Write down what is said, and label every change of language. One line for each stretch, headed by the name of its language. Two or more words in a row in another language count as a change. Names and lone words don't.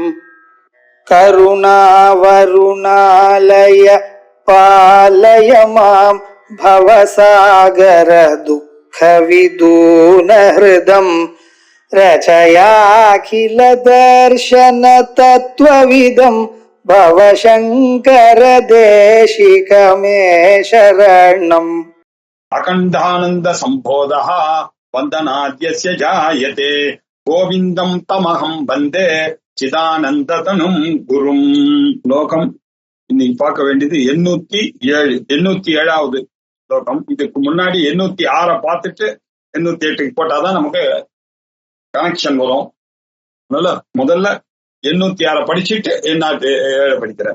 Sanskrit: करुणावरुणालय पालय मां भवसागर दुःख विदून हृदं रचयाखिल दर्शन तत्त्वविदं भवशंकर देशिक मे शरणम् अखंडानंद संबोधः वंदनाद्यस्य जायते गोविंदं तमहं वन्दे चिदानंदतनुं गुरुं
Tamil: லோகம் இன்னைக்கு பார்க்க வேண்டியது 807வது லோகம். இதுக்கு முன்னாடி 806 பார்த்துட்டு 808க்கு போட்டாதான் நமக்கு கனெக்ஷன் வரும். முதல்ல 806 படிச்சுட்டு 807 படிக்கிறேன்.